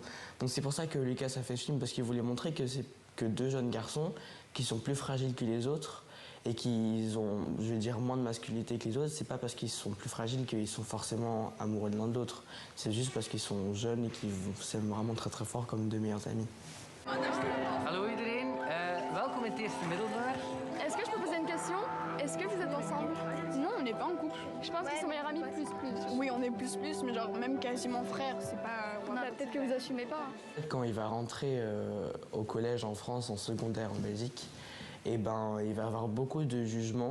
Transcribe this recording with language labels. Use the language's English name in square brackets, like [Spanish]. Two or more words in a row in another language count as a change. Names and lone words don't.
[French] Donc c'est pour ça que Lucas a fait ce film, parce qu'il voulait montrer que c'est que deux jeunes garçons qui sont plus fragiles que les autres et qui ont, je vais dire, moins de masculinité que les autres. C'est pas parce qu'ils sont plus fragiles qu'ils sont forcément amoureux de l'un de l'autre. C'est juste parce qu'ils sont jeunes et qu'ils s'aiment vraiment très très fort comme deux meilleurs amis. [Dutch] hallo iedereen. Welkom in het eerste middelbaar. [French] Est-ce que je peux poser une question? Est-ce que vous êtes ensemble? Non, on n'est pas en couple. Je pense qu'ils sont meilleurs amis plus. Oui, on est plus, mais genre même quasiment frères, c'est pas... Peut-être que vous assumez pas. Quand il va rentrer au collège en France, en secondaire en Belgique, et ben, il va avoir beaucoup de jugements.